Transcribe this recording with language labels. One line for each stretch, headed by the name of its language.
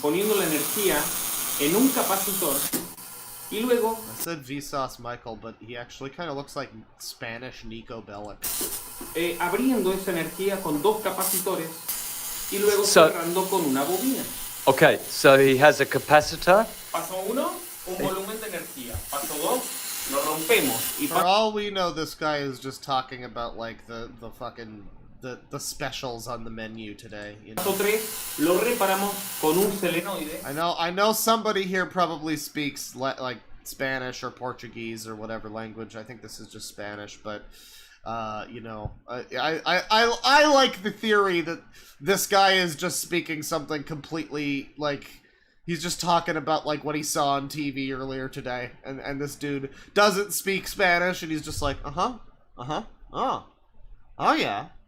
Spanish: Poniendo la energía en un capacitor y luego.
English: I said Vsauce, Michael, but he actually kind of looks like Spanish Nico Bellic.
Spanish: Abriendo esa energía con dos capacitores y luego cerrando con una bobina.
English: Okay, so he has a capacitor.
Spanish: Paso 1. Un volumen de energía. Paso 2, lo rompemos y
English: For all we know, this guy is just talking about like the fucking the specials on the menu today. You know?
Spanish: paso 3 lo reparamos con un selenoide.
English: I know somebody here probably speaks like Spanish or Portuguese or whatever language. I think this is just Spanish, but you know, I like the theory that this guy is just speaking something completely like he's just talking about like what he saw on TV earlier today, and this dude doesn't speak Spanish, and he's just like, oh yeah.